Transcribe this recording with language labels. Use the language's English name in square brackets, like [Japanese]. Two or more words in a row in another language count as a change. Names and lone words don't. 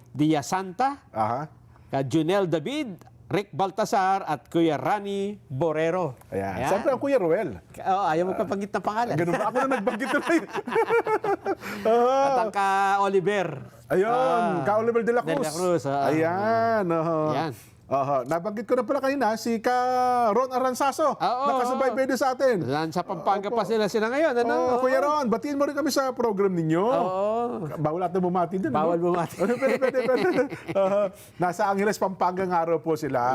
[Filipino] Aha. ka Junel David, Rick Baltasar, at Kuya Rani Borero. Ayan. Siyempre ang Kuya Ruel. Ayaw mo papagit ng pangalan. Ganun ba? Ako na nagbanggit na rin. At ang ka Oliver. Ayun, Ka Oliver de la Cruz. De la Cruz, Ayan. Ayan. Nabanggit ko na pala kanina si Ka Ron Aranzaso. Nakasubaybay din sa atin. Sa Pampanga pa sila ngayon. Ano? Kuya Ron, batiin mo rin kami sa program ninyo. Oo. Bawal natin bumati din. Bawal ano? bumati. Pwede. Nasa Angeles, Pampanga nga raw po sila.